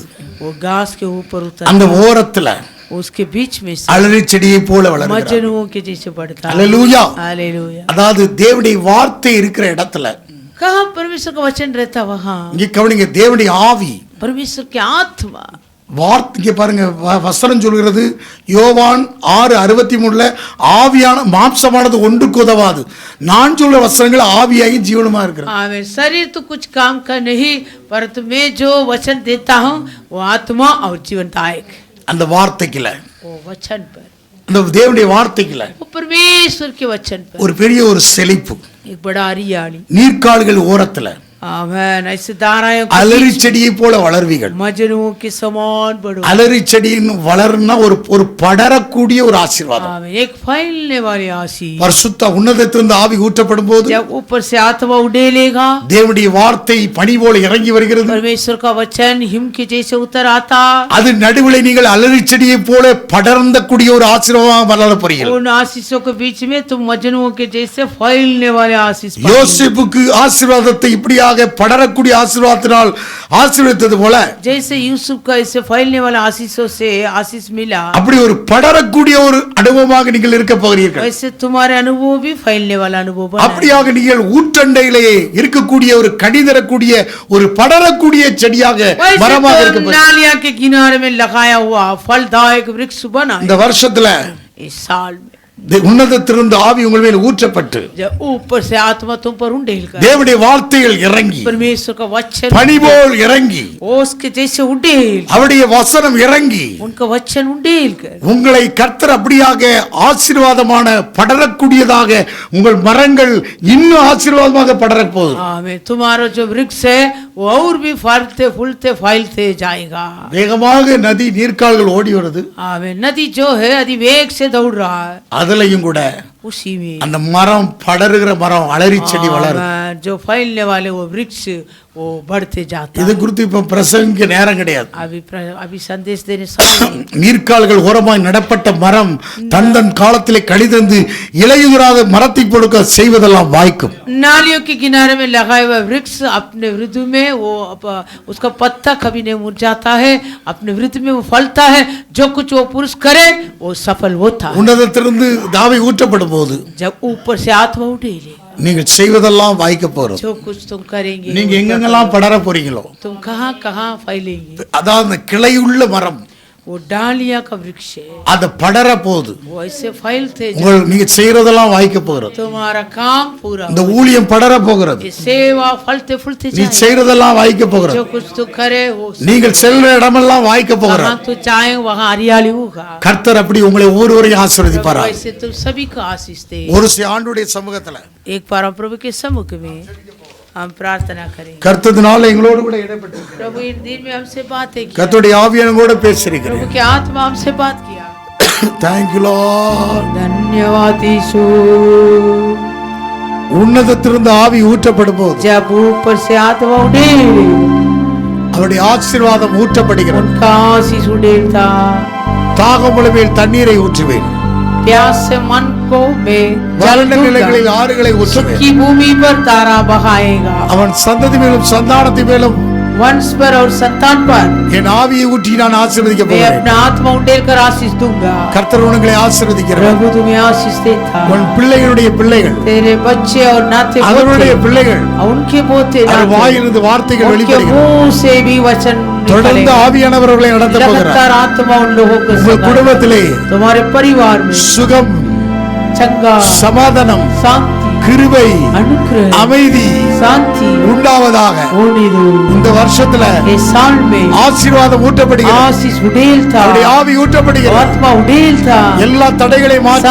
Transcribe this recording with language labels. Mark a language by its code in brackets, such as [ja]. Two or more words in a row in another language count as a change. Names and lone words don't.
[hi] वो घास के ऊपर [ta] அந்த [hi] उतर, [ta] ஓரத்துல [hi] उसके बीच में से [ta] அலரி செடியை போல வளர்கிறது. [hi] मजनुओं के जैसे बढ़ता है। [ta] அல்லேலூயா. [hi] हालेलुया। [ta] அதாவது தேவனுடைய வார்த்தை இருக்கிற இடத்துல [hi] कहाँ परमेश्वर का वचन रहता वहाँ [ta] இங்க கவனிங்க, தேவனுடைய ஆவி [hi] परमेश्वर की आत्मा। [ta] வார்த்தை பாருங்க, வசனம் சொல்கிறது யோவான் 6:63 ஆவியான மாம்சமானது ஒன்றுக்கு உதவாது, நான் சொல்ற வசனங்கள் ஆவியாகி ஜீவனுமா இருக்கிறது. [hi] आमेन। शरीर तो कुछ काम का नहीं, परंतु मैं जो वचन देता हूँ वो आत्मा और जीवनदायक। [ta] அந்த வார்த்தைக்குல, [hi] वो वचन पर, [ta] அந்த தேவனுடைய வார்த்தைக்குல [hi] वो परमेश्वर के वचन पर [ta] ஒரு பெரிய ஒரு செழிப்பு. [hi] एक बड़ा हरियाली। [ta] நீர்க்கால்கள் ஓரத்துல [hi] आमेन। ऐसे धाराएं [ta] அலரி செடியை போல வளர்வீர்கள். [hi] मजनुओं के समान बढ़ो। [ta] அலரி செடியின் வளர்னா ஒரு படரக்கூடிய ஒரு ஆசீர்வாதம். [hi] आमेन। एक फैलने वाली आशीष। [ta] பரிசுத்த உன்னதத்திலிருந்து ஆவி ஊற்றப்படும் போது [hi] जब ऊपर से आत्मा उड़ेलेगा, [ta] தேவனுடைய வார்த்தை பனி போல இறங்கி வருகிறது. [hi] परमेश्वर का वचन हिम के जैसे उतर आता, [ta] அது நடுவில் நீங்கள் அலரி செடியை போல படர்ந்தக்கூடிய ஒரு ஆசீர்வாதமாக வளர போறீர்கள். [hi] उन आशीषों के बीच में तुम मजनुओं के जैसे फैलने वाले आशीष पाओगे। [ta] யோசேப்புக்கு ஆசீர்வாதத்தை இப்படியாக படரக்கூடிய ஆசீர்வாதத்தினால் ஆசீர்வதித்தது போல [hi] जैसे यूसुफ का इससे फैलने वाला आशीषों से आशीष मिला, [ta] அப்படி ஒரு படரக்கூடிய ஒரு அனுபவமாக நீங்கள் இருக்க போகிறீர்கள். [hi] वैसे तुम्हारे अनुभव भी फैलने वाला अनुभव बना है। [ta] அப்படியாக நீங்கள் ஊற்றண்டையிலேயே இருக்கக்கூடிய ஒரு கனி தரக்கூடிய ஒரு படரக்கூடிய செடியாக [hi] वैसे [ta] மரமாக [hi] तो [ta] இருக்க போகிறீர்கள். [hi] नालिया के किनारे में लगाया हुआ फलदायक वृक्ष बना है। [ta] இந்த வருஷத்துல [hi] इस साल में [ta] உன்னதத்திலிருந்து ஆவி உங்கள் மேல் ஊற்றப்பட்டு [hi] जब ऊपर से आत्मा तुम पर उंडेल कर, [ta] தேவனுடைய வார்த்தைகள் இறங்கி [hi] परमेश्वर का वचन [ta] பனி போல் இறங்கி [hi] ओस के जैसे उंडेल, [ta] அவருடைய வசனம் இறங்கி [hi] उनका वचन उंडेल कर [ta] உங்களை கர்த்தர் அப்படியாக ஆசீர்வாதமான படரக்கூடியதாக உங்கள் மரங்கள் இன்னும் ஆசீர்வாதமாக படரப் போகுது. [hi] आमीन। तुम्हारा जो वृक्ष है वो और भी फलते फूलते फैलते जाएगा। [ta] வேகமாக நதி நீர்க்கால்கள் ஓடி வருது. [hi] आमीन। नदी जो है अधिवेग से दौड़ रहा है, [ta] அதுலயும் கூட [hi] उसी में [ta] அந்த மரம் படருகிற மரம் அலரி செடி வளரும். [hi] आमीन। जो फैलने वाले वो वृक्ष वो बढ़ते जाता [ta] இது [hi] है। [ta] குறித்து இப்ப பிரசங்க நேரம் கிடையாது. [hi] अभी संदेश देने समय [ta] நீர்க்கால்கள் ஓரமாய் நடப்பட்ட மரம் தன் காலத்திலே கழிதந்து இலையுதிராத மரத்தை கொடுக்க செய்வதெல்லாம் வாய்க்கும். [hi] नालियों के किनारे में लगाए हुए वृक्ष अपने वृद्धि में वो उसका पत्ता कभी नहीं मुरझाता है, अपने वृद्धि में वो फलता है। जो कुछ वो पुरुष करे वो सफल होता है। [ta] உன்னதத்திலிருந்து தாவை ஊற்றப்படும் போது [hi] जब ऊपर से आत्मा उठेगी, [ta] நீங்கள் செய்வதெல்லாம் வாய்க்க போறது. [hi] जो कुछ तुम करेंगे [ta] நீங்க எங்கெங்கெல்லாம் படர போறீங்களோ, [hi] तुम कहाँ कहाँ फैलेंगे। [ta] அதாவது அந்த கிளையுள்ள மரம் [hi] वो डालिया का वृक्ष है, [ta] அது படர போகுது. [hi] वो ऐसे फैलते [ta] உங்கள் நீங்க செய்யறதெல்லாம் வாய்க்க போகிறது. [hi] तुम्हारा काम पूरा [ta] இந்த ஊழியம் படர போகிறது. [hi] ये सेवा फलते फूलते [ta] நீ [hi] जाए। [ta] செய்யறதெல்லாம் வாய்க்க [hi] जो [ta] போகிறது. [hi] कुछ तू करे वो [ta] நீங்கள் செல்ற இடமெல்லாம் வாய்க்க போகிறது. [hi] जहाँ तू चाहे वहाँ हरियाली होगा। [ta] கர்த்தர் அப்படி உங்களை ஒவ்வொருவரையும் ஆசீர்வதிப்பாரார். [hi] वैसे तुम सभी को आशीष दे। [ta] ஒரு ஆண்டுடைய சமூகத்துல [hi] एक बार हम प्रभु के सम्मुख में हम प्रार्थना करेंगे। [ta] கர்த்தத்தினால எங்களோடு கூட இடைப்பட்டு [hi] प्रभु इन दिन में हमसे बातें की, [ta] கர்த்தருடைய ஆவியானோட பேசியிருக்கிறேன். [hi] प्रभु की आत्मा हमसे बात किया। [en] Thank you Lord. [hi] धन्यवाद यीशु। [ta] உன்னதத்திலிருந்து ஆவி ஊற்றப்படும் போது [hi] जब ऊपर से आत्मा उड़े, [ta] அவருடைய ஆசீர்வாதம் ஊற்றப்படுகிறது. [hi] उनका आशीष उड़ेलता, [ta] தாகமுள்ள மேல் தண்ணீரை ஊற்றுவேன். [hi] प्यास से मन को मैं जल [ta] வறண்ட [hi] दूंगा, [ta] நிலங்களில் ஆறுகளை ஊற்றுவேன். [hi] सूखी भूमि पर तारा बहाएगा। [ta] அவன் சந்ததி மேலும் சந்தானத்தின் மேலும் [hi] वंश पर और संतान पर [ta] என் ஆவியை ஊற்றி நான் ஆசீர்வதிக்க [hi] मैं [ta] போகிறேன். [hi] अपना आत्मा उंडेल कर आशीष दूंगा। [ta] கர்த்தர் உங்களை ஆசீர்வதிக்கிறார். [hi] प्रभु तुम्हें आशीष देता। [ta] உன் பிள்ளைகளுடைய பிள்ளைகள், [hi] तेरे बच्चे और नाते [ta] அவர்களுடைய [hi] पोते [ta] பிள்ளைகள், [hi] उनके पोते [ta] அவர் [hi] नाते [ta] வாயிலிருந்து வார்த்தைகள் [hi] उनके [ta] வெளிப்படுகிறது. [hi] मुंह से भी वचन [ta] தொடர்ந்து [hi] निकलेगा। [ta] ஆவியானவர் உங்களை நடத்த போகிறார். [hi] लगातार आत्मा उन लोगों को [ta] உங்கள் [hi] संभालेगा। [ta] குடும்பத்திலே [hi] तुम्हारे परिवार में [ta] சுகம், [hi] चंगा, [ta] சமாதானம், [hi] शांति, [ta] கிருபை, [hi] अनुग्रह, [ta] அமைதி [hi] शांति [ta] உண்டாவதாக. [hi] होने दो। [ta] இந்த வருஷத்துல [hi] इस साल में [ta] ஆசீர்வாதம் ஊட்டப்படுகிறது. [hi] आशीष उडेलता, [ta] அவருடைய ஆவி ஊட்டப்படுகிறது. [hi] आत्मा उडेलता, [ta] எல்லா தடைகளையும் மாற்றி